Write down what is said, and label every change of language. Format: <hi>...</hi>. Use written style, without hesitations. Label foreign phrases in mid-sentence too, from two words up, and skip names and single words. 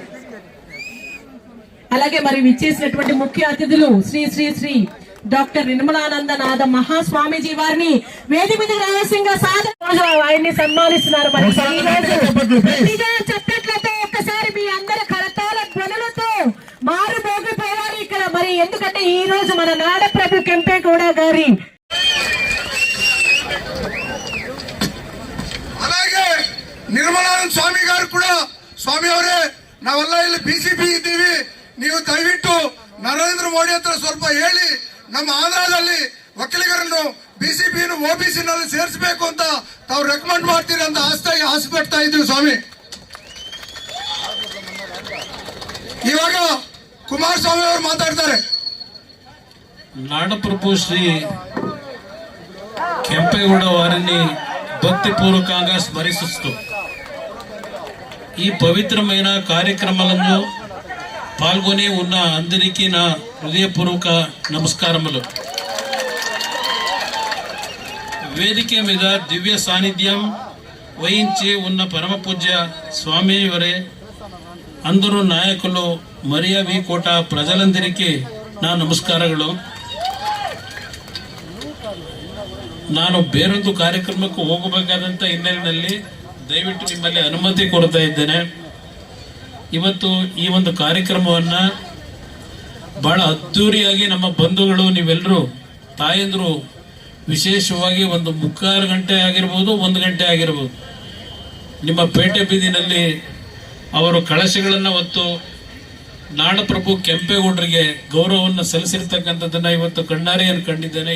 <te>అలాగే మరి విచ్చేసినటువంటి ముఖ్య అతిథులు శ్రీ శ్రీ శ్రీ డాక్టర్ నిర్మలానందనాథ మహాస్వామీజీ వారిని వేదిక మీద రావాల్సిందిగా ఆయన్ని సన్మానిస్తున్నారు. మరి చెప్పట్లతో ఒక్కసారి మీ అందరి కరతాల ధ్వనులతో మారు మోగిపోయారు ఇక్కడ. మరి ఎందుకంటే ఈ రోజు మన నాడప్రభు కెంపేగౌడ గారి</te> <kn>ನಿರ್ಮಲಾನಂದ ಸ್ವಾಮಿ ಗಾರು ಕೂಡ ಸ್ವಾಮಿ ಅವರೇ ನಾವೆಲ್ಲ ಇಲ್ಲಿ ಬಿಸಿಪಿ ಇದ್ದೀವಿ, ನೀವು ದಯವಿಟ್ಟು ನರೇಂದ್ರ ಮೋದಿ ಹತ್ರ ಸ್ವಲ್ಪ ಹೇಳಿ ನಮ್ಮ ಆಂಧ್ರದಲ್ಲಿ ಒಕ್ಕಲಿಗರನ್ನು ಬಿಸಿಪಿ ಒಬಿಸಿ ನಲ್ಲಿ ಸೇರಿಸಬೇಕು ಅಂತ ತಾವು ರೆಕಮೆಂಡ್ ಮಾಡ್ತೀರಿ ಅಂತ ಆಸೆ ಪಡ್ತಾ ಇದ್ದೀವಿ ಸ್ವಾಮಿ. ಇವಾಗ ಕುಮಾರಸ್ವಾಮಿ ಅವರು ಮಾತಾಡ್ತಾರೆ.</kn> <te>నాడప్రభు శ్రీ కెంపేగౌడ వారిని భక్తిపూర్వకంగా స్మరిస్తూ ఈ పవిత్రమైన కార్యక్రమాలను పాల్గొని ఉన్న అందరికీ నా హృదయపూర్వక నమస్కారములు. వేదిక మీద దివ్య సాన్నిధ్యం వహించి ఉన్న పరమ పూజ్య స్వామి వారే, అందరూ నాయకులు, మరియా వి కోట ప్రజలందరికీ నా ನಮಸ್ಕಾರಗಳು.</te> <kn>ನಾನು ಬೇರೊಂದು ಕಾರ್ಯಕ್ರಮಕ್ಕೆ ಹೋಗಬೇಕಾದಂತ ಹಿನ್ನೆಲೆಯಲ್ಲಿ ದಯವಿಟ್ಟು ನಿಮ್ಮಲ್ಲಿ ಅನುಮತಿ ಕೊಡ್ತಾ ಇದ್ದೇನೆ. ಇವತ್ತು ಈ ಒಂದು ಕಾರ್ಯಕ್ರಮವನ್ನ ಬಹಳ ಅದ್ದೂರಿಯಾಗಿ ನಮ್ಮ ಬಂಧುಗಳು, ನೀವೆಲ್ಲರೂ ತಾಯಂದ್ರು ವಿಶೇಷವಾಗಿ ಒಂದು 3/4 ಗಂಟೆ ಆಗಿರ್ಬೋದು, 1 ಗಂಟೆ ಆಗಿರ್ಬೋದು, ನಿಮ್ಮ ಪೇಟೆ ಬೀದಿನಲ್ಲಿ ಅವರು ಕಳಶಗಳನ್ನು ಹೊತ್ತು ನಾಡಪ್ರಭು ಕೆಂಪೇಗೌಡರಿಗೆ ಗೌರವವನ್ನು ಸಲ್ಲಿಸಿರ್ತಕ್ಕಂಥದ್ದನ್ನ ಇವತ್ತು ಕಣ್ಣಾರೆಯನ್ನು ಕಂಡಿದ್ದೇನೆ.</kn>